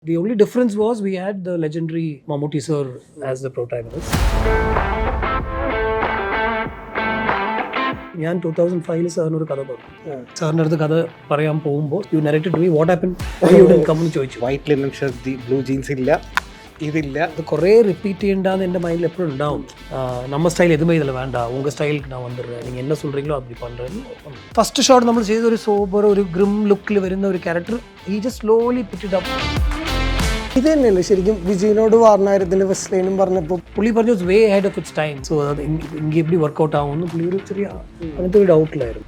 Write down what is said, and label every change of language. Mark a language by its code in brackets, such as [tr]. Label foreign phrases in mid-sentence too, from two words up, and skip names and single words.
[en] The only difference was we had the legendary Mammootty sir as the protagonist. [ml] ഞാൻ 2005 സാറിന് ഒരു കഥ പറഞ്ഞു. സാറിൻ്റെ അടുത്ത് കഥ പറയാൻ പോകുമ്പോൾ [en] you narrated to me what happen you didn't come [ml] എന്ന് ചോദിച്ചു. [en] white linen shirt, blue jeans [ml] ഇല്ല, ഇതില്ല. അത് കുറേ റിപ്പീറ്റ് ചെയ്യേണ്ടാന്ന് എൻ്റെ മൈൻഡിൽ എപ്പോഴും ഉണ്ടാവും. [ta] நம்ம ஸ்டைல் எதுவுமே இதில் வேண்டாம், உங்கள் ஸ்டைலுக்கு நான் வந்துடுறேன், நீங்கள் என்ன சொல்கிறீங்களோ அப்படி பண்ணுறேன்னு. [en] first shot [ml] നമ്മൾ ചെയ്ത ഒരു സോബർ, ഒരു ഗ്രിം ലുക്കിൽ വരുന്ന ഒരു ക്യാരക്ടർ [en] he just slowly pick it up. [ml] ഇത് തന്നെയല്ലേ ശരിക്കും വിജയനോട് വാർണായിരത്തിൻ്റെ ഫസ്റ്റ് ലൈനും പറഞ്ഞപ്പോൾ പുള്ളി പറഞ്ഞു [en] way head of its time. [ml] സോ അത് ഇങ്ങനെ എപ്പി വർക്കൗട്ട് ആവുമെന്ന് പുള്ളി ഒരു ചെറിയ അങ്ങനത്തെ ഒരു ഡൗട്ടിലായിരുന്നു.